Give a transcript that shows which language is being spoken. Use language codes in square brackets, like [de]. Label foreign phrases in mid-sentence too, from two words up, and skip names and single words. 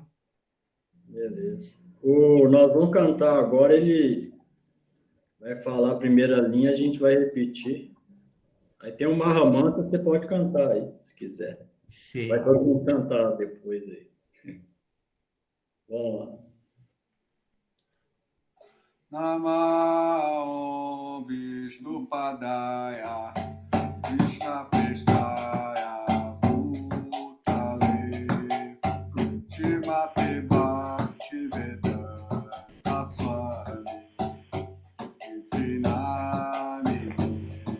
[pt] Beleza. Nós vamos cantar agora, ele vai falar a primeira linha, a gente vai repetir. Aí tem um Mahamanta, você pode cantar aí, se quiser. Sim. Vai todo mundo cantar depois aí. Vamos lá. [sa] Namah Vishnu Padaya Krishna Prestaya Bhutale Shrimate Bhakti Vedanta Swami Iti Namini